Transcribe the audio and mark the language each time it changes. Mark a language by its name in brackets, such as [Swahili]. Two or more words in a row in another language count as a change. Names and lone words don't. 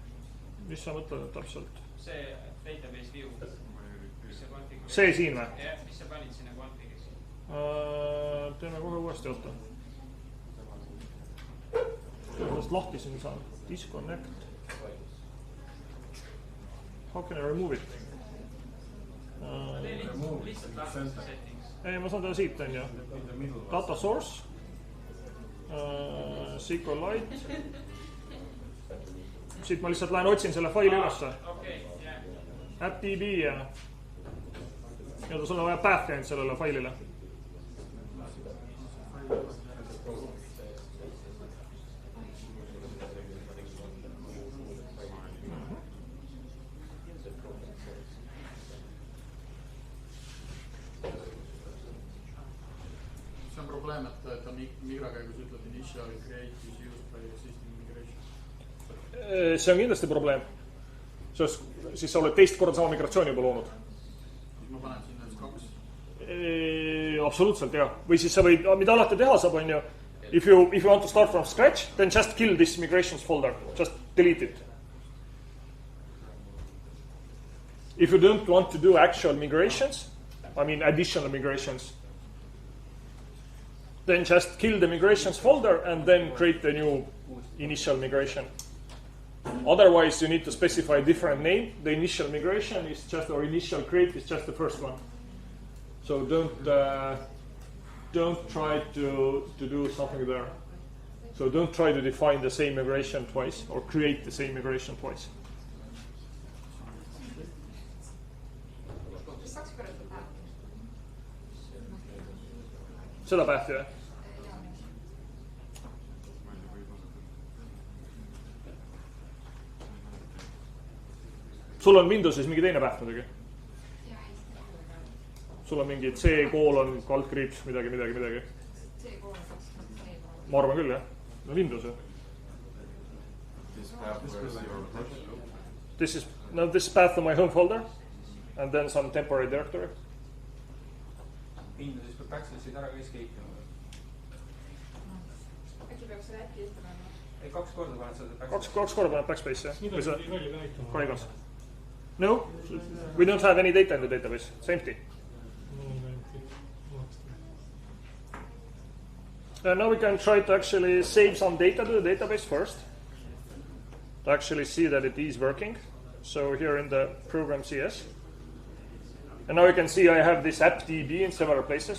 [Estonian] Mis sa mõtled täpselt? See [English] database view. [Estonian] See siin või? Jah, mis sa panid sinna config'is? Teeme kohe uuesti, oota. Sellest lahti siin saan. [English] Disconnect. How can I remove it? Remove center [Estonian] ei, ma saan teha siit, on ju. [English] in the middle. Data source, SQLite. [Estonian] Siit ma lihtsalt lähen otsin selle faili ülesse. AppDb ja sul on vaja path'i ainult sellele failile. See on probleem, et ta migra käigus ütleb [English] InitialCreate is used by existing migration. [Estonian] See on kindlasti probleem. Siis sa oled teist korda sama migratsiooni juba loonud. Ma panen sinna siis 2. Absoluutselt, jah. Või siis sa võid, mida alati teha saab, on ju, [English] if you want to start from scratch, then just kill this migrations folder. Just delete it. If you don't want to do actual migrations, I mean additional migrations, then just kill the migrations folder and then create a new initial migration. Otherwise, you need to specify a different name. The initial migration is just, or initial create is just the first one. So don't try to do something there. So don't try to define the same migration twice or create the same migration twice. [Estonian] Seda path'i, jah? Sul on Windowsis mingi teine path muidugi? Sul on mingi C:\, midagi. Ma arvan küll, jah. No Windows, jah. [English] This is path to my home folder and then some temporary directory. [Estonian] Windowsis peab backslashi'd ära ka escape ima. Äkki peaks selle äpi ette panema? Ei, 2 korda paned seda backslashi'd. 2 korda paned backspace, jah? Mida pidi välja ka näitama? Kaigas. [English] No, we don't have any data in the database. It's empty. Now we can try to actually save some data to the database first to actually see that it is working. So here in the Program.cs. And now you can see I have this AppDb in several places.